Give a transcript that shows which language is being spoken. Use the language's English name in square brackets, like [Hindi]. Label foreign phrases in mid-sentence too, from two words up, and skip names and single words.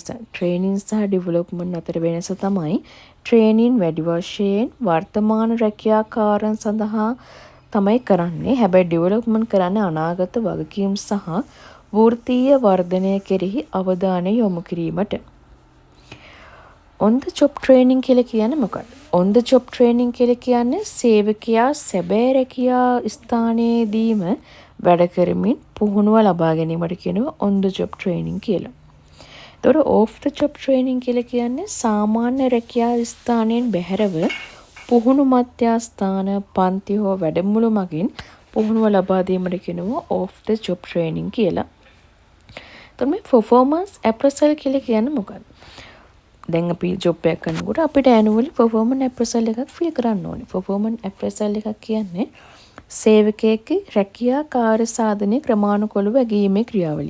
[Sinhala] ට්‍රේනින් සහ ඩෙවලොප්මන්ට් අතර වෙනස තමයි ට්‍රේනින් වැඩි වශයෙන් වර්තමාන රැකියාකාරයන් සඳහා තමයි කරන්නේ. හැබැයි ඩෙවලොප්මන්ට් කරන්නේ අනාගත වගකීම් සහ වෘත්තීය වර්ධනය කෙරෙහි අවධානය යොමු කිරීමට. [English] on the job training [Sinhala] කියලා කියන්නේ මොකක්ද? [English] on the job training [Sinhala] කියලා කියන්නේ සේවකයා සැබෑ රැකියා ස්ථානයේදීම වැඩ කරමින් පුහුණුව ලබා ගැනීමට කියනවා [English] on the job training [Sinhala] කියලා. ඒතකොට [English] off the job training [Sinhala] කියලා කියන්නේ සාමාන්‍ය රැකියා ස්ථානයෙන් බැහැරව පුහුණු මධ්‍යස්ථාන පන්ති හෝ වැඩමුළු මගින් පුහුණුව ලබා දීමට කියනවා [English] off the job training [Sinhala] කියලා. එතකොට මේ [English] performance appraisal [Sinhala] කියලා කියන්නේ මොකක්ද? දැන් අපි ජොබ් එකක් කරනකොට අපිට [English] annually performance appraisal [Sinhala] එකක් ෆිල් කරන්න ඕනේ. [English] performance appraisal [Sinhala] එකක් කියන්නේ සේවකයෙක්ගේ රැකියා කාර්ය සාධනයේ ක්‍රමානුකූලව ඇගීමේ ක්‍රියාවලිය.